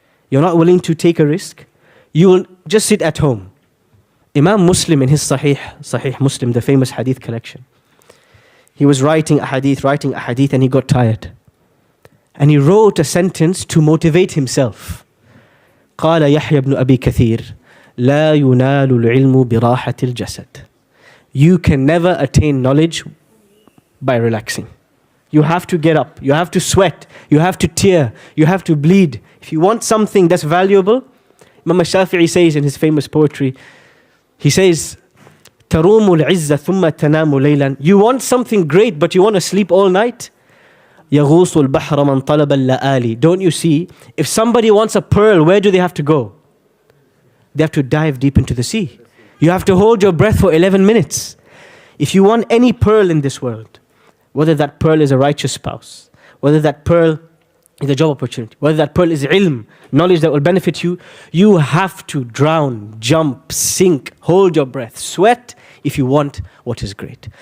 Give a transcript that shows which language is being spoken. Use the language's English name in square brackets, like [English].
[English] You're not willing to take a risk. You will just sit at home. Imam Muslim in his Sahih Muslim, the famous hadith collection, he was writing a hadith, and he got tired. And he wrote a sentence to motivate himself. [Arabic] قال يحيى بن أبي كثير لا ينال العلم براحة الجسد. [English] You can never attain knowledge by relaxing. You have to get up, you have to sweat, you have to tear, you have to bleed. If you want something that's valuable, Imam Shafi'i says in his famous poetry, he says, [Arabic] تروم العزة ثم تنام ليلا. [English] You want something great, but you want to sleep all night? [Arabic] يغوص البحر من طلب اللآلي. [English] Don't you see, if somebody wants a pearl, where do they have to go? They have to dive deep into the sea. You have to hold your breath for 11 minutes. If you want any pearl in this world, whether that pearl is a righteous spouse, whether that pearl is a job opportunity, whether that pearl is ilm, knowledge that will benefit you, you have to drown, jump, sink, hold your breath, sweat if you want what is great.